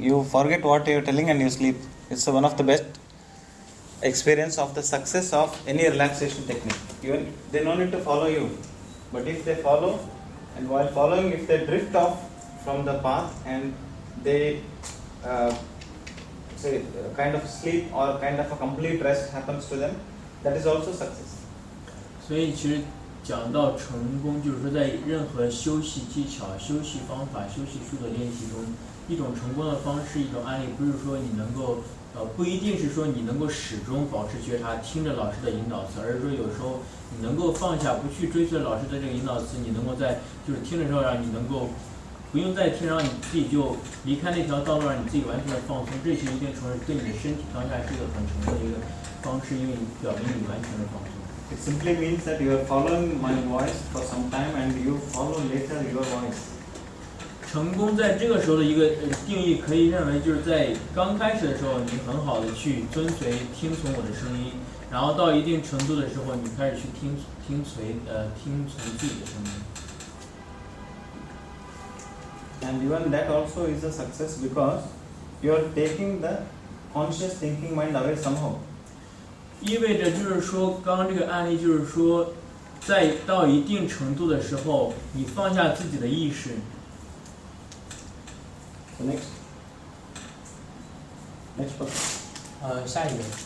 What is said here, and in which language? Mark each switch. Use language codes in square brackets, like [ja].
[en] You forget what you are telling and you sleep. It's one of the best experience of the success of any relaxation technique. Even they don't need to follow you, but if they follow, and while following, if they drift off from the path and they say kind of sleep or kind of a complete rest happens to them, that is also success. [zh] 所以其实讲到成功，就是说在任何休息技巧、休息方法、休息术的练习中，一种成功的方式，一种案例，不是说你能够不一定是说你能够始终保持觉察，听着老师的引导词，而是说有时候你能够放下，不去追随老师的这个引导词，你能够在就是听的时候让你能够不用再听，让你自己就离开那条道路，让你自己完全的放松。这其实一定程度对你的身体当下是一个很成功的一个方式，因为你表明你完全的放松。 [en] It simply means that you are following my voice for some time and you follow later your voice. [zh] 成功在这个时候的一个定义，可以认为就是在刚开始的时候，你很好的去遵随、听从我的声音，然后到一定程度的时候，你开始去听从自己的声音。 [en] And even that also is a success because you are taking the conscious thinking mind away somehow. [zh] 意味着就是说，刚刚这个案例就是说，在到一定程度的时候，你放下自己的意识。 [en] So next person. [zh] 下一个。